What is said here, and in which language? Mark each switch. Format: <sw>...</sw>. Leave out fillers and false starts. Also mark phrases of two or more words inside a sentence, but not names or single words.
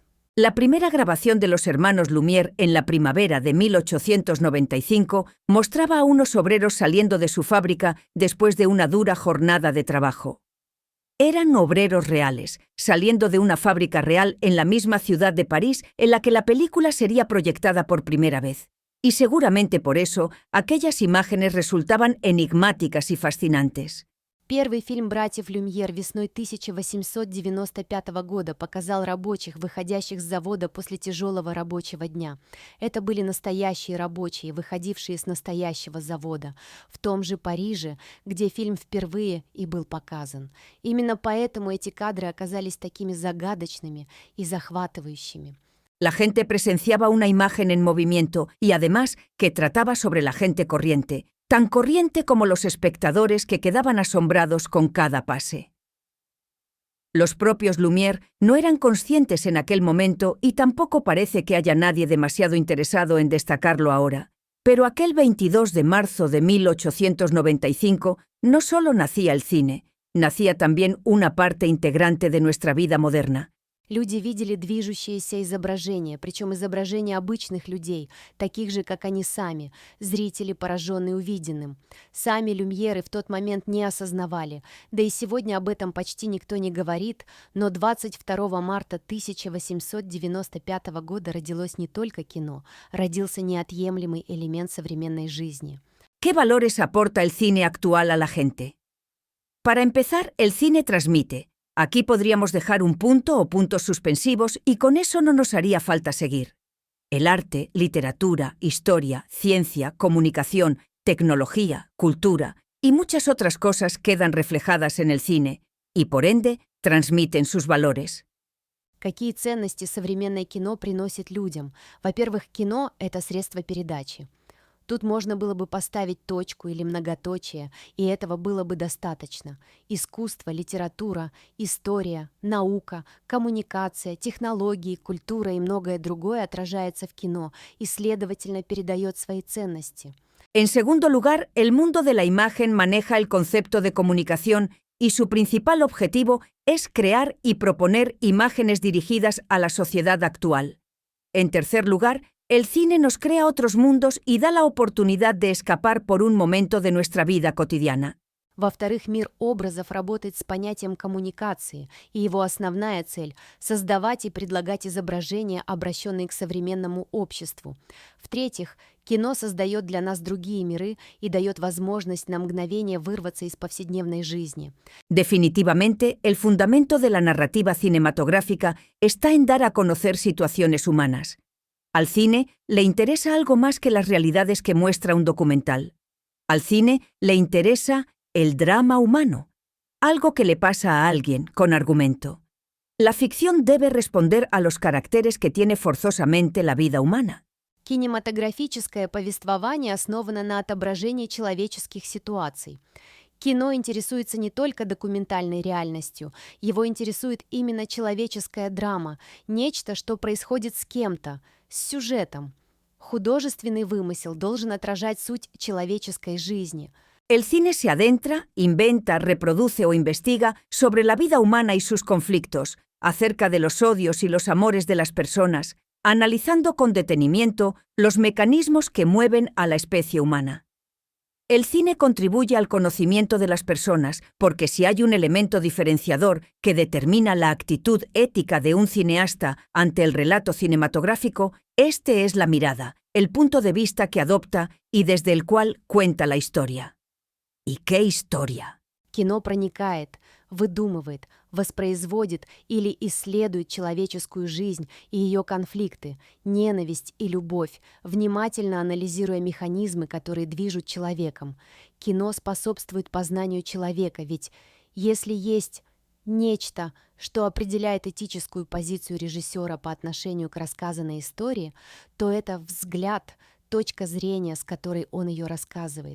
<es>La primera grabación de los hermanos Lumière en la primavera de 1895 mostraba a unos obreros saliendo de su fábrica después de una dura jornada de trabajo. Eran obreros reales, saliendo de una fábrica real en la misma ciudad de París en la que la película sería proyectada por primera vez. Y seguramente por eso, aquellas imágenes resultaban enigmáticas y fascinantes.</es> <ru>Первый фильм братьев Люмьер весной 1895 года показал рабочих, выходящих с завода после тяжелого рабочего дня. Это были настоящие рабочие, выходившие с настоящего завода, в том же Париже, где фильм впервые и был показан. Именно поэтому эти кадры оказались такими загадочными и захватывающими.</ru> <es>La gente presenciaba una imagen en movimiento y además que trataba sobre la gente corriente, tan corriente como los espectadores que quedaban asombrados con cada pase. Los propios Lumière no eran conscientes en aquel momento y tampoco parece que haya nadie demasiado interesado en destacarlo ahora, pero aquel 22 de marzo de 1895 no solo nacía el cine, nacía también una parte integrante de nuestra vida moderna.</es> <ru>Люди видели движущиеся изображения, причем изображения обычных людей, таких же, как они сами, зрители, пораженные увиденным. Сами Люмьеры в тот момент не осознавали, да и сегодня об этом почти никто не говорит, но 22 марта 1895 года родилось не только кино, родился неотъемлемый элемент современной жизни.</ru> <es>¿Qué valores aporta el cine actual a la gente? Para empezar, el cine transmite. Aquí podríamos dejar un punto o puntos suspensivos y con eso no nos haría falta seguir. El arte, literatura, historia, ciencia, comunicación, tecnología, cultura y muchas otras cosas quedan reflejadas en el cine y, por ende, transmiten sus valores.</es> <ru>Какие ценности современное кино приносит людям? Во-первых, кино — это средство передачи. Тут можно было бы поставить точку или многоточие, и этого было бы достаточно. Искусство, литература, история, наука, коммуникация, технологии, культура и многое другое отражается в кино и, следовательно, передает свои ценности.</ru> <es>En segundo lugar, el mundo de la imagen maneja el concepto de comunicación y su principal objetivo es crear y proponer imágenes dirigidas a la sociedad actual. En tercer lugar, el cine nos crea otros mundos y da la oportunidad de escapar por un momento de nuestra vida cotidiana.</es> <ru>Во-вторых, мир образов работает с понятием коммуникации, и его основная цель — создавать и предлагать изображения, обращенные к современному обществу. В-третьих, кино создает для нас другие миры и дает возможность на мгновение вырваться из повседневной жизни.</ru> <es>Definitivamente, el fundamento de la narrativa cinematográfica está en dar a conocer situaciones humanas. Al cine le interesa algo más que las realidades que muestra un documental. Al cine le interesa el drama humano, algo que le pasa a alguien con argumento. La ficción debe responder a los caracteres que tiene forzosamente la vida humana.</es> <ru>Кинематографическое повествование основано на отображении человеческих ситуаций. Кино интересуется не только документальной реальностью, его интересует именно человеческая драма, нечто, что происходит с кем-то, с сюжетом. Художественный вымысел должен отражать суть человеческой жизни.</ru> <es>El cine se adentra, inventa, reproduce o investiga sobre la vida humana y sus conflictos, acerca de los odios y los amores de las personas, analizando con detenimiento los mecanismos que mueven a la especie humana. El cine contribuye al conocimiento de las personas porque si hay un elemento diferenciador que determina la actitud ética de un cineasta ante el relato cinematográfico, este es la mirada, el punto de vista que adopta y desde el cual cuenta la historia. ¿Y qué historia?</es> <ru>Кино проникает, выдумывает, воспроизводит или исследует человеческую жизнь и ее конфликты, ненависть и любовь, внимательно анализируя механизмы, которые движут человеком. Кино способствует познанию человека, ведь если есть нечто, что определяет этическую позицию режиссера по отношению к рассказанной истории, то это взгляд, точка зрения, с которой он ее рассказывает.</ru>